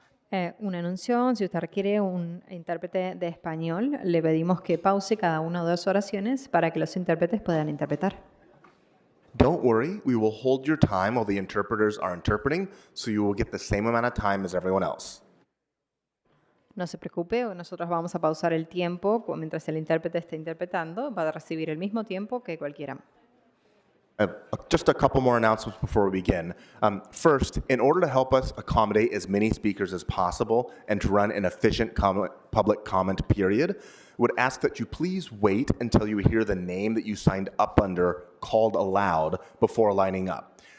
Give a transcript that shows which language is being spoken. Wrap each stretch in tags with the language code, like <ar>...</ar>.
<es>Un anuncio, si usted requiere un intérprete de español, le pedimos que pause cada una o dos oraciones para que los intérpretes puedan interpretar.</es> <en>Don't worry, we will hold your time while the interpreters are interpreting, so you will get the same amount of time as everyone else.</en> <es>No se preocupe, nosotros vamos a pausar el tiempo mientras el intérprete esté interpretando, va a recibir el mismo tiempo que cualquiera.</es> <en>Just a couple more announcements before we begin. First, in order to help us accommodate as many speakers as possible and to run an efficient public comment period, would ask that you please wait until you hear the name that you signed up under called aloud before lining up.</en>